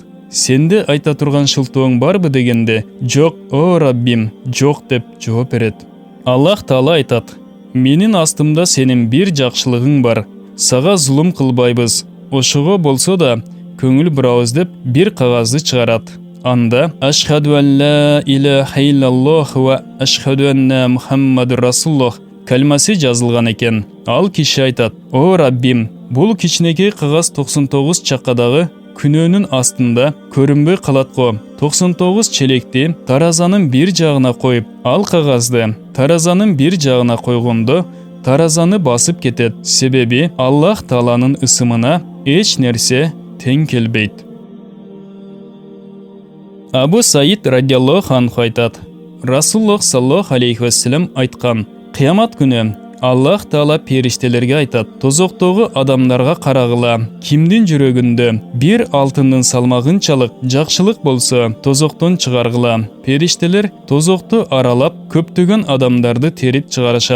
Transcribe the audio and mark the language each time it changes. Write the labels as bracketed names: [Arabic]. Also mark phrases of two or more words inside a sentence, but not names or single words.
[Kyrgyz] Сенде айта турган шылтооң барбы дегенде, жок, о Раббим, жок деп жооп берет. Аллах Таала айтат: менин астымда сенин бир жакшылыгың бар. Сага зулум кылбайбыз. Ошого болсо да көңүл бурабыз деп бир кагазды чыгарат. Анда [Arabic] أشهد أن لا إله إلا الله وأشهد أن محمدا رسول الله [Kyrgyz] калмасы жазылган экен. Ал киши айтат: о Раббим, бул кичинекей кагаз 99 чакадагы күнөөнүн астында көрүнбөй калат го. 99 челекти таразанын бир жагына коюп, ал кагазды таразанын бир жагына койгондо таразаны басып кетет. Себеби Аллах Тааланын ысымына эч нерсе тең келбейт. Абу Саид [Arabic] رضي الله عنه [Kyrgyz] айтат: Расулуллах [Arabic] صلى الله عليه وسلم [Kyrgyz] айткан: кыямат күнү Аллах Таала периштелерге айтат: тозоктогу адамдарга карагыла, кимдин жүрөгүндө бир алтындын салмагынчалык жакшылык болсо, тозоктон чыгаргыла. Периштелер тозокту аралап көптөгөн адамдарды терип чыгарышат.